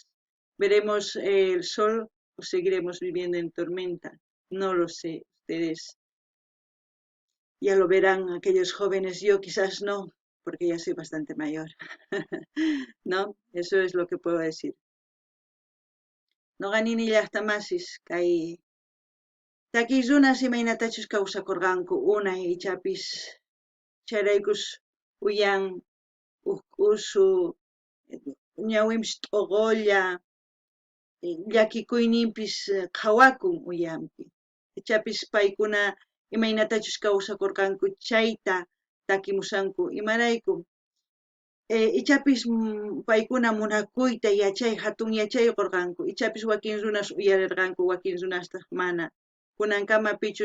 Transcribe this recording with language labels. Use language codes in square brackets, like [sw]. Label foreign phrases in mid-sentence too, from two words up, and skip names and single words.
[es] Veremos el sol o seguiremos viviendo en tormenta. No lo sé, ustedes ya lo verán, aquellos jóvenes, yo quizás no, porque ya soy bastante mayor. ¿No? Eso es lo que puedo decir. [qu] No ganini llaqtamasis kay takiy runas imaynatachus kawsakurqanku unay ichapis chayraykus uyan usu ñawinpis t'uqulla llakikuyninpis qhawakun uyanpi ichapis paykuna imaynatachus kawsakurqanku chayta takimusanku imarayku ichapis paykuna munakuyta hatun yachayukurqanku ichapis wakin runas uyarirqanku wakin runastaq mana kunankamapichus